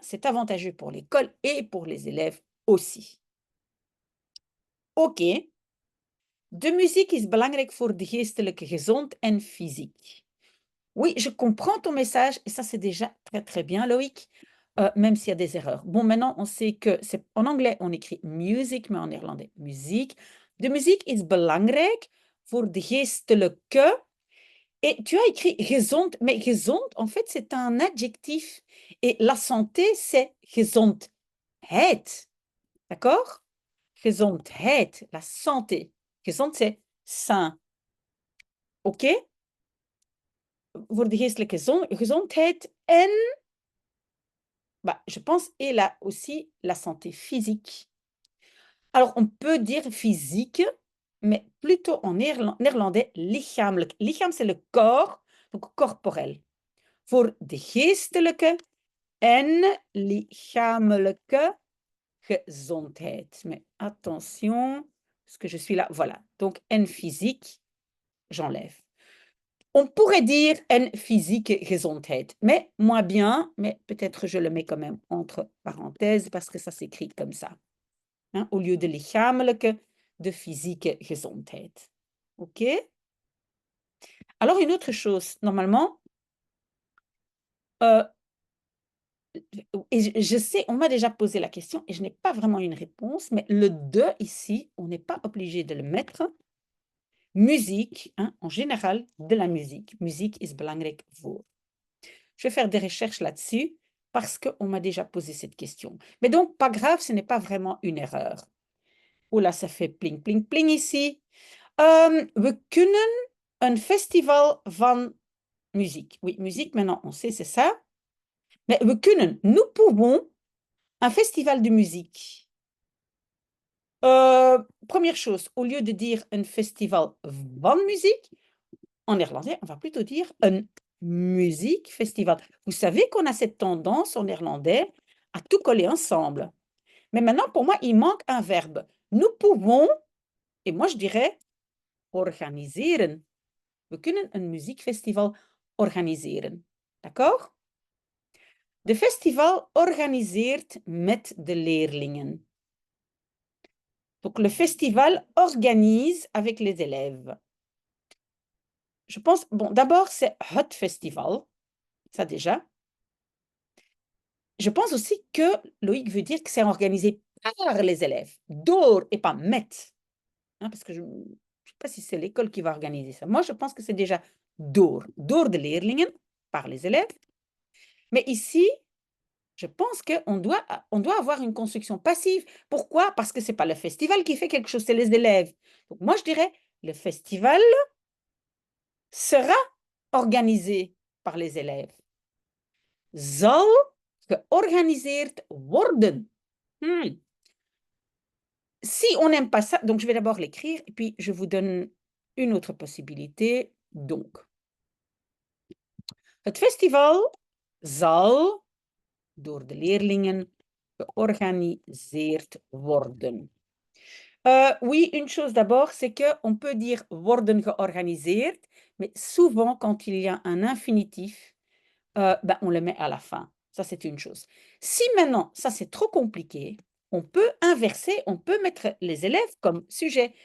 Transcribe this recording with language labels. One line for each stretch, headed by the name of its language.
French: C'est avantageux pour l'école et pour les élèves aussi. OK.
Dutch: De muziek is belangrijk voor de geestelijke gezond en fysiek.
French: Oui, je comprends ton message et ça, c'est déjà très, très bien, Loïc, même s'il y a des erreurs. Bon, maintenant, on sait que c'est en anglais, on écrit music, mais en néerlandais, muziek.
Dutch: De muziek is belangrijk voor de geestelijke.
French: Et tu as écrit gezond, mais gezond, en fait, c'est un adjectif. Et la santé, c'est gezondheid. D'accord? Gezondheid, la santé. Gezond, c'est sain. OK?
Dutch: Voor de geestelijke gezondheid en,
French: bah, je pense, et là aussi la santé physique. Alors, on peut dire physique, mais plutôt en néerlandais lichamelijk. Lichaam, c'est le corps, donc corporel.
Dutch: Voor de geestelijke en lichamelijke gezondheid.
French: Mais attention, parce que je suis là, voilà. Donc, en physique, j'enlève. On pourrait dire en physique gezondheid, mais moins bien, mais peut-être je le mets quand même entre parenthèses parce que ça s'écrit comme ça. Hein, au lieu de lichamelijke, de physique gezondheid. OK? Alors, une autre chose, normalement, et je sais, on m'a déjà posé la question et je n'ai pas vraiment une réponse, mais le de ici, on n'est pas obligé de le mettre. Musique, hein, en général, de la musique.
Dutch: Musique is belangrijk voor.
French: Je vais faire des recherches là-dessus parce qu'on m'a déjà posé cette question. Mais donc, pas grave, ce n'est pas vraiment une erreur. Oh là, ça fait pling, pling, pling ici.
Dutch: We kunnen een festival van muziek.
French: Oui, musique, maintenant, on sait, c'est ça. Mais
Dutch: we kunnen,
French: nous pouvons, un festival de musique. Première chose, au lieu de dire un festival van musique, en néerlandais, on va plutôt dire un muziekfestival. Vous savez qu'on a cette tendance en néerlandais à tout coller ensemble. Mais maintenant, pour moi, il manque un verbe. Nous pouvons, et moi je dirais organiseren.
Dutch: We kunnen een muziekfestival organiseren. D'accord? De festival organiseert met de leerlingen.
French: Donc, le festival organise avec les élèves. Je pense, bon, d'abord, c'est het festival, ça déjà. Je pense aussi que Loïc veut dire que c'est organisé par les élèves, door et pas met. Hein, parce que je ne sais pas si c'est l'école qui va organiser ça. Moi, je pense que c'est déjà
Dutch: door de leerlingen,
French: par les élèves. Mais ici, je pense qu'on doit avoir une construction passive. Pourquoi? Parce que ce n'est pas le festival qui fait quelque chose, c'est les élèves. Donc, moi, je dirais, le festival sera organisé par les élèves.
Dutch: Zal georganiseerd worden.
French: Si on n'aime pas ça, donc je vais d'abord l'écrire et puis je vous donne une autre possibilité.
Dutch: Donc, het festival zal door de leerlingen georganiseerd worden.
French: Oui, une chose d'abord, c'est qu'on peut dire worden georganiseerd, mais souvent quand il y a un infinitif, ben, on le met à la fin. Ça, c'est une chose. Si maintenant, ça c'est trop compliqué, on peut inverser, on peut mettre les élèves comme sujet.